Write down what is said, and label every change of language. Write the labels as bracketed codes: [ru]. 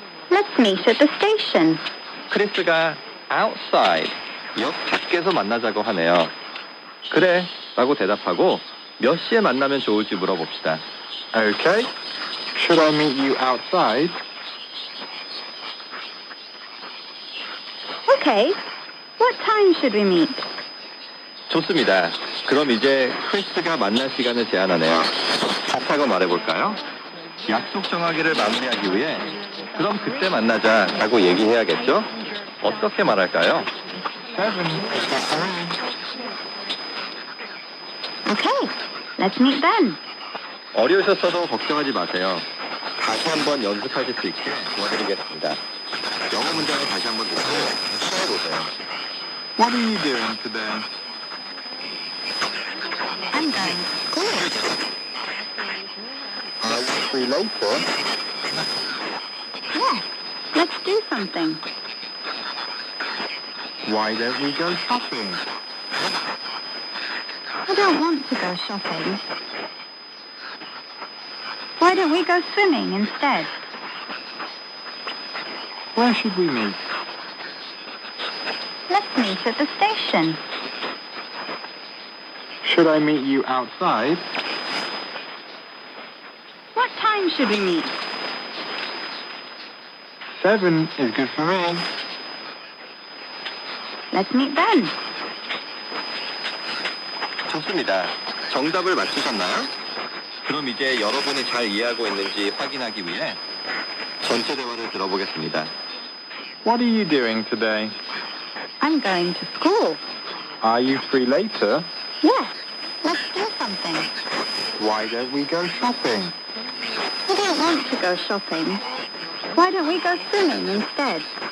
[en] Let's meet at the station. [ko] 크리스가 outside, 역 밖에서 만나자고 하네요. 그래 라고 대답하고 몇 시에 만나면 좋을지 물어봅시다. [en] Okay. Should I meet you outside? Okay. What time should we meet? [ko] 좋습니다. 그럼 이제 크리스가 만날 시간을 제안하네요. 좋다고 말해볼까요? 약속 정하기를 마무리하기 위해 그럼 그때 만나자 라고 얘기해야겠죠? 어떻게 말할까요? [en] 7 is good for me. Okay. Let's meet then. [ko] 어려우셨어도 걱정하지 마세요. 다시 한번 연습하실 수 있게 도와드리겠습니다. 영어 문장을 다시 한번 듣고 시작해보세요. [en] What are you doing today? I'm going to school. Are you free later? Yes. Let's do something. Why don't we go shopping? I don't want to go shopping. Why don't we go swimming instead? Where should we meet? Let's meet at the station. Should I meet you outside? What time should we meet? 7 is good for me. Let's meet then. [ko] 좋습니다. 정답을 맞추셨나요? 그럼 이제 여러분이 잘 이해하고 있는지 확인하기 위해 전체 대화를 들어보겠습니다. [en] What are you doing today? I'm going to school. Are you free later? Yes. Let's do something. Why don't we go shopping? I don't want to go shopping. Why don't we go swimming instead?